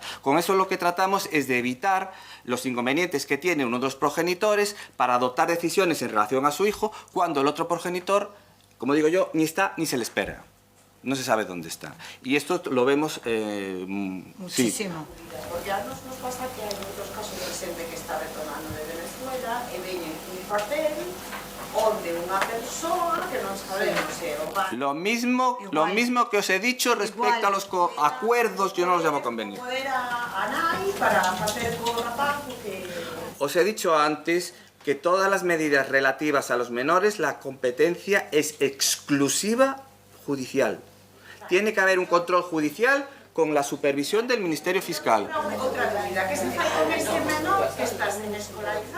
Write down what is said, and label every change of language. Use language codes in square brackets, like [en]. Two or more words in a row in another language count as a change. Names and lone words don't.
[es] Con eso lo que tratamos es de evitar los inconvenientes que tiene uno de los progenitores para adoptar decisiones en relación a su hijo cuando el otro progenitor, como digo yo, ni está ni se le espera. No se sabe dónde está. Y esto lo vemos... muchísimo. Sí. [gl] Porque a nos pasa que hai outros casos de xente que está retornando de Venezuela e veñen un papel onde unha persoa que non sabemos se o pai... [es] Lo mismo que os he dicho respecto a los acuerdos, yo no los llamo convenios. [gl] Poder a nai para facer co rapaz que... [es] Os he dicho antes que todas las medidas relativas a los menores, la competencia es exclusiva judicial. Tiene que haber un control judicial con la supervisión del Ministerio Fiscal. Otra dúbida, ¿qué se hace con ese menor que está sin escolarizar?